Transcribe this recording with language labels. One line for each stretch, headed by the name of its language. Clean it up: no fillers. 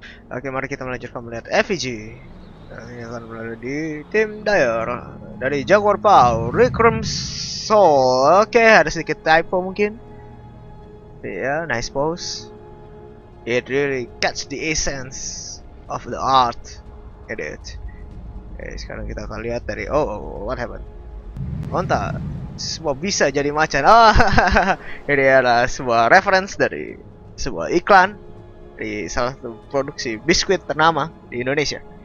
Indonesian: Oke, mari kita melanjutkan melihat FEG. Dan ini akan berada di tim Dyer dari Jaguar Paw, Recrum Soul. Oke, ada sedikit typo mungkin.
English: Yeah, nice pose. It really catch the essence of the art. Get it?
Indonesian: Oke, sekarang kita akan lihat dari
English: what happened?
Indonesian: Mantap. Semua bisa jadi macan. Ini adalah sebuah reference dari sebuah iklan di salah satu produksi biskuit ternama di Indonesia.